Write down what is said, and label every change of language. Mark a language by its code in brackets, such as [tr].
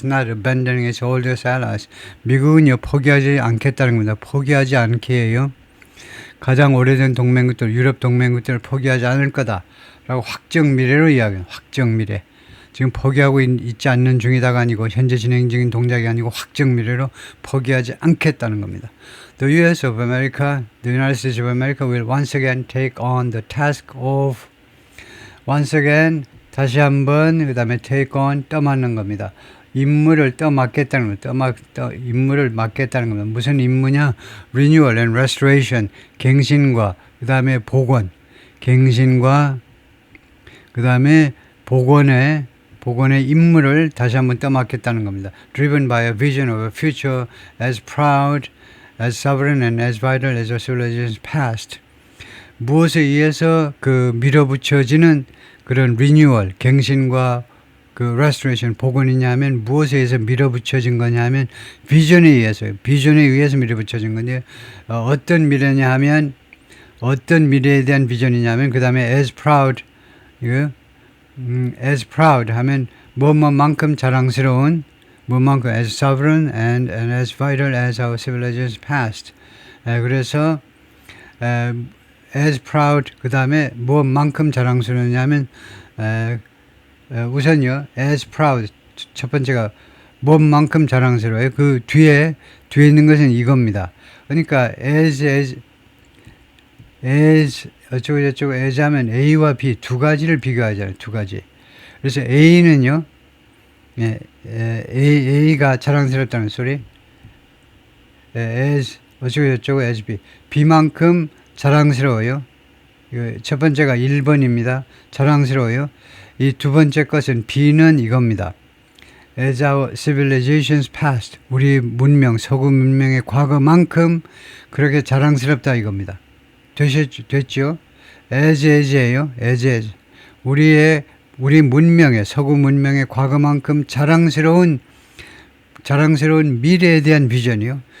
[en] is not abandoning its oldest allies. [ko] 미국은요 포기하지 않겠다는 겁니다. 포기하지 않게요. 가장 오래된 동맹국들, 유럽 동맹국들을 포기하지 않을 거다라고 확정 미래로 이야기해요. 확정 미래. 지금 포기하고 있지 않는 중이다가 아니고 현재 진행 중인 동작이 아니고 확정 미래로 포기하지 않겠다는 겁니다. [en] The U.S. of America, the United States of America will once again take on the task of once again [ko] 다시 한번 그 다음에 [en] take on [ko] 떠맡는 겁니다. 임무를 떠맡겠다는 겁니다. 임무를 맡겠다는 겁니다. 무슨 임무냐? [en] Renewal and Restoration, [ko] 갱신과 그 다음에 복원, 갱신과 그 다음에 복원의 임무를 다시 한번 떠맡겠다는 겁니다. [en] Driven by a vision of a future as proud, as sovereign and as vital as our civilization's past. [ko] 무엇에 의해서 그 밀어붙여지는 그런 renewal, 갱신과 그 restoration, 복원이냐 하면 무엇에 의해서 밀어붙여진 거냐 하면 비전에 의해서요. 비전에 의해서 밀어붙여진 건데 어떤 미래냐 하면 어떤 미래에 대한 비전이냐 하면 그 다음에 as proud, 이거 as proud 하면 뭐뭐만큼 자랑스러운 뭐만큼 [en] as sovereign and as vital as our civilization's past. [ko] 그래서 as proud 그 다음에 뭐만큼 자랑스러우냐면 우선요 as proud 첫 번째가 뭐만큼 자랑스러워요. 그 뒤에 있는 것은 이겁니다. 그러니까 as 어쩌고 저쩌고 as 하면 A와 B 두 가지를 비교하잖아요. 두 가지. 그래서 A는요, A가 자랑스럽다는 소리. as 어쩌고 저쩌고 as B. B만큼 자랑스러워요. 첫 번째가 1번입니다. 자랑스러워요. 이 두 번째 것은 B는 이겁니다. [en] As our civilization's past. [ko] 우리 문명, 서구 문명의 과거만큼 그렇게 자랑스럽다 이겁니다. 됐죠? as예요. as. 우리 문명의, 서구 문명의 과거만큼 자랑스러운 미래에 대한 비전이요.